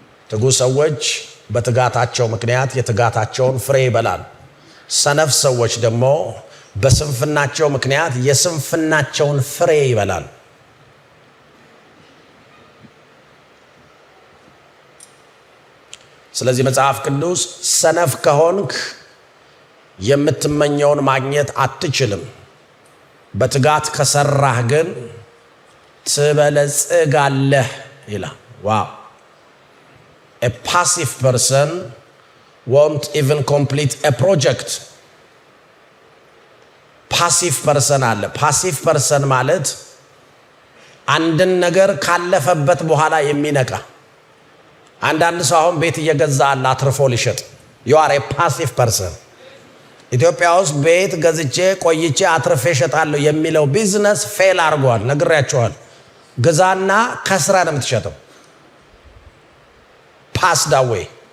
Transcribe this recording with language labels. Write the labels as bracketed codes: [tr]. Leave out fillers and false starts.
[am] ትጉ ሰዎች በትጋታቸው ምክንያት የትጋታቸውን ፍሬ ይበላል። ሰነፍ ሰዎች ደግሞ በስንፍናቸው ምክንያት የስንፍናቸውን ፍሬ ይበላል። ስለዚህ መጽሐፍ ቅዱስ ሰነፍ ከሆንክ የምትመኘውን ማግኘት አትችልም፣ በትጋት ከሰራህ ግን ትበለጽጋለህ ይላል። ዋው! [en] A passive person won't even complete a project. [am] passive person አለ። passive person ማለት አንድን ነገር ካለፈበት በኋላ የሚነቃ። አንዳንድ ሰው አሁን ቤት እየገዛ አለ አትርፎ ሊሸጥ። [en] you are a passive person. [am] ኢትዮጵያ ውስጥ ቤት ገዝቼ ቆይቼ አትርፌ እሸጣለሁ የሚለው ቢዝነስ ፌል አድርጓል። ነግሬያቸዋል። ግዛና ከስራ ነው የምትሸጠው። [en] passed away.